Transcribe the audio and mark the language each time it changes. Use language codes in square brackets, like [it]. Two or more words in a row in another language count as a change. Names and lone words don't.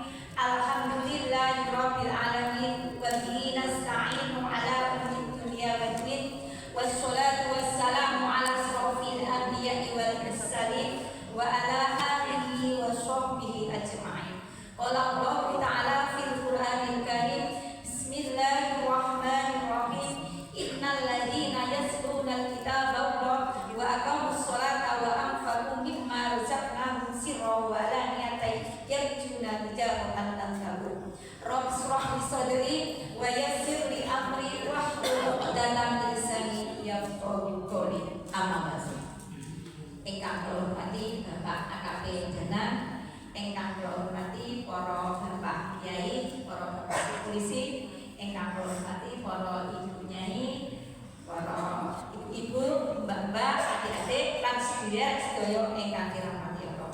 [ar] الحمد لله رب العالمين وبه نستعين على أمور الدنيا والدين والصلاة والسلام على أشرف الأنبياء والمرسلين وعلى آله وصحبه أجمعين. قال الله تعالى في القرآن الكريم. بسم الله الرحمن الرحيم. إن الذين يتلون الكتاب وأقاموا الصلاة وأنفقوا مما رزقناهم سرا وعلانية يرجون تجارة لن تبور. رب اشرح لي صدري ويسر لي أمري واحلل عقدة من لساني يفقهوا قولي. أما بعد. [jv] Ingkang kula hormati Bapak AKP Danang, ingkang kula hormati para Bapak Kyai, para Bapak Polisi, ingkang kula hormati para Ibu Nyai, para ibu-ibu, mbak-mbak, adik-adik, lan sedaya ingkang dirahmati Allah.